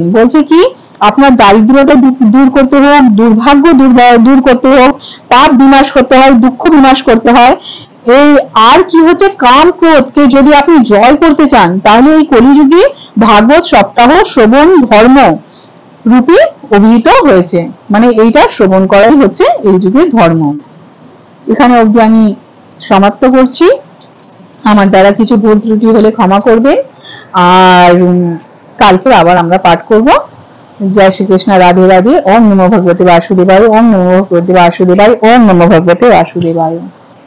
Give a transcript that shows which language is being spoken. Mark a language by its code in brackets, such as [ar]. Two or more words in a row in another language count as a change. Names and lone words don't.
[bn] বলছে কি, আপনার দারিদ্রতা দূর করতে হোক, দুর্ভাগ্য দূর করতে হোক, পাপ বিনাশ করতে হয়, দুঃখ বিনাশ করতে হয়, এই আর কি হচ্ছে কাম ক্রোধকে যদি আপনি জয় করতে চান, তাহলে এই কলিযুগে ভাগবত সপ্তাহ শ্রবণ ধর্ম রূপে অভিহিত হয়েছে। মানে এইটা শ্রবণ করাই হচ্ছে এই যুগের ধর্ম। এখানে অবধি আমি সমাপ্ত করছি। আমার দ্বারা কিছু ভুল ত্রুটি হলে ক্ষমা করবেন। আর কালকে আবার আমরা পাঠ করব। জয় শ্রীকৃষ্ণ, রাধে রাধে। [sa] ওম নমো ভগবতে বাসুদেবায়, ওম নমো ভগবতে বাসুদেবায়, ওম নমো ভগবতে বাসুদেবায়।